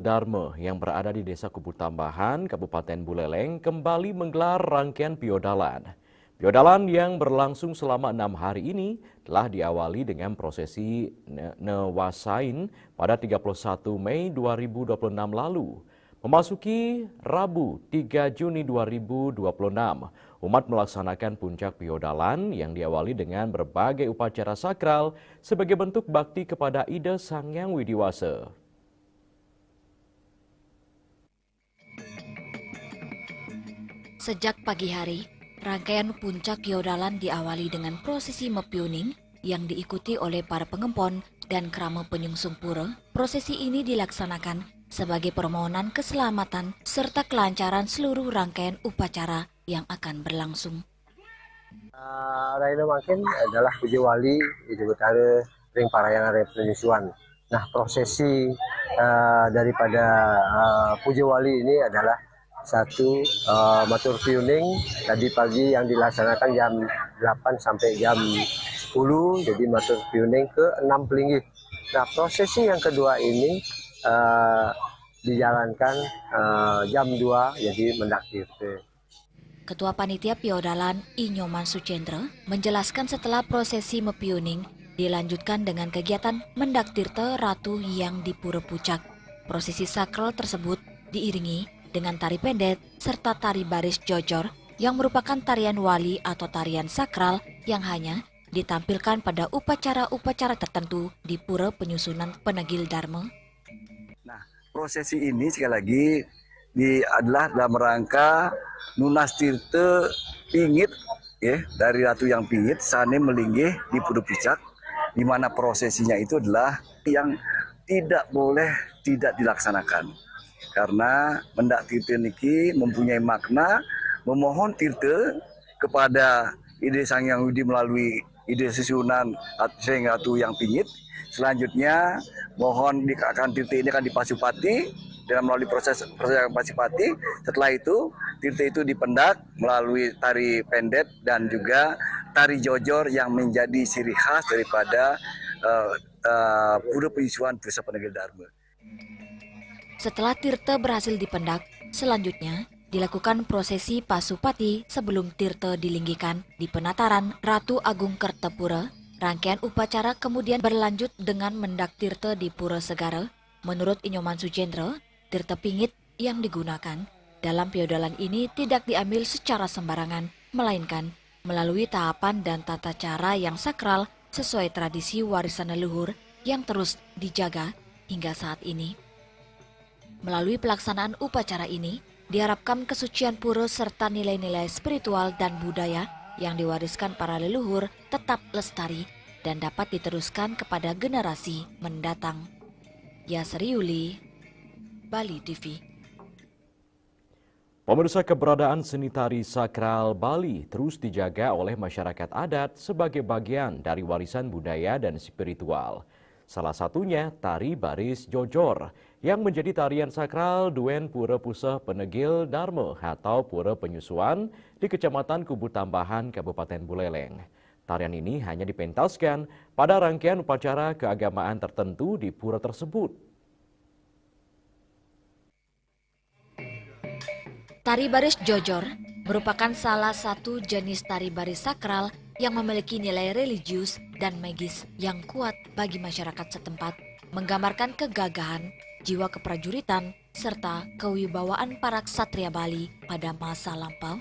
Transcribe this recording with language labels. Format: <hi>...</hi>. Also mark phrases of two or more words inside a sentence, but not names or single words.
<id>Dharma yang berada di Desa Kubu Tambahan, Kabupaten Buleleng kembali menggelar rangkaian Piodalan. Piodalan yang berlangsung selama 6 hari ini telah diawali dengan prosesi Newasain pada 31 Mei 2026 lalu. Memasuki Rabu 3 Juni 2026, umat melaksanakan puncak Piodalan yang diawali dengan berbagai upacara sakral sebagai bentuk bakti kepada Ida Sang Hyang Widiwasa. Sejak pagi hari, rangkaian puncak Piodalan diawali dengan prosesi Mepiuning yang diikuti oleh para pengempon dan krama penyungsung pura. Prosesi ini dilaksanakan sebagai permohonan keselamatan serta kelancaran seluruh rangkaian upacara yang akan berlangsung.</id> <ban>Raina makin</ban> <id>adalah Puja Wali di Utara Ring Parayangan Raya Penyusuan. Nah, prosesi daripada Puja Wali ini adalah satu matur piuning tadi pagi yang dilaksanakan jam 8 sampai jam 10, jadi matur piuning ke 6 pelinggih. Nah, prosesi yang kedua ini dijalankan jam 2, jadi mendak tirta. Ketua Panitia Piodalan Inyoman Sucendra menjelaskan setelah prosesi Mepiuning dilanjutkan dengan kegiatan mendak tirta Ratu yang di Pura Pucak. Prosesi sakral tersebut diiringi dengan tari pendet serta tari baris jojor yang merupakan tarian wali atau tarian sakral yang hanya ditampilkan pada upacara-upacara tertentu di Pura Penyusunan Penegil Dharma. Nah, prosesi ini sekali lagi adalah dalam rangka nunas tirta pingit ya, dari Ratu yang pingit</id> <ban>sane melinggih</ban> <id>di Pura Pucak, di mana prosesinya itu adalah yang tidak boleh tidak dilaksanakan. Karena mendak tirta niki mempunyai makna memohon tirta kepada Ida Sang Hyang Widi melalui Ida Susunan Seng Ratu yang pingit. Selanjutnya mohon akan tirta ini akan dipasupati dengan melalui proses pasupati. Setelah itu tirta itu dipendak melalui tari pendet dan juga tari jojor yang menjadi ciri khas daripada Pura Penyusuan Pusat Penegil Dharma. Setelah tirta berhasil dipendak, selanjutnya dilakukan prosesi pasupati sebelum tirta dilinggikan di penataran Ratu Agung Kertapura. Rangkaian upacara kemudian berlanjut dengan mendak tirta di Pura Segara. Menurut Inyoman Sucendra, tirta pingit yang digunakan dalam Piodalan ini tidak diambil secara sembarangan, melainkan melalui tahapan dan tata cara yang sakral sesuai tradisi warisan leluhur yang terus dijaga hingga saat ini. Melalui pelaksanaan upacara ini, diharapkan kesucian pura serta nilai-nilai spiritual dan budaya yang diwariskan para leluhur tetap lestari dan dapat diteruskan kepada generasi mendatang. Yasri Yuli, Bali TV. Pemirsa, keberadaan seni tari sakral Bali terus dijaga oleh masyarakat adat sebagai bagian dari warisan budaya dan spiritual. Salah satunya tari baris jojor yang menjadi tarian sakral Duen Pura Pusat Penegil Dharma atau Pura Penyusuan di Kecamatan Kubu Tambahan, Kabupaten Buleleng. Tarian ini hanya dipentaskan pada rangkaian upacara keagamaan tertentu di pura tersebut. Tari baris jojor merupakan salah satu jenis tari baris sakral yang memiliki nilai religius dan magis yang kuat bagi masyarakat setempat, menggambarkan kegagahan, jiwa keprajuritan, serta kewibawaan para ksatria Bali pada masa lampau.</id>